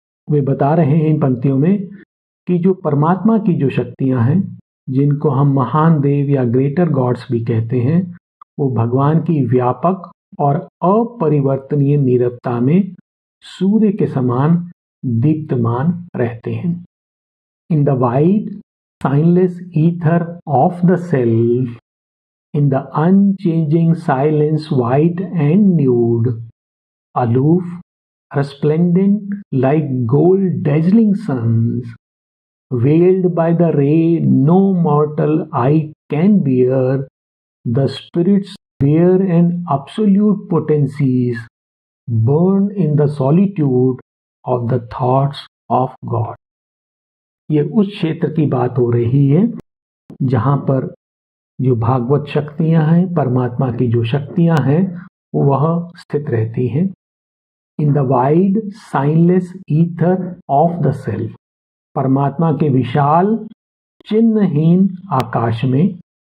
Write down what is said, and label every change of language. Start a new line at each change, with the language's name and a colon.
Hindi: वे बता रहे हैं इन पंक्तियों में कि जो परमात्मा की जो शक्तियां हैं, जिनको हम महान देव या
English: greater gods
Hindi: भी कहते हैं, वो भगवान की व्यापक और अपरिवर्तनीय नीरवता में सूर्य के समान दीप्तमान रहते हैं.
English: In the wide, signless ether of the self, in the unchanging silence white and nude, aloof, resplendent like gold dazzling suns, veiled by the ray no mortal eye can bear, the spirits bare and absolute potencies burn in the solitude of the thoughts of God.
Hindi: ये उस क्षेत्र की बात हो रही है जहाँ पर जो भागवत शक्तियाँ हैं, परमात्मा की जो शक्तियाँ हैं, वह स्थित रहती हैं.
English: In the wide signless ether of the self.
Hindi: परमात्मा के विशाल चिन्हहीन आकाश में.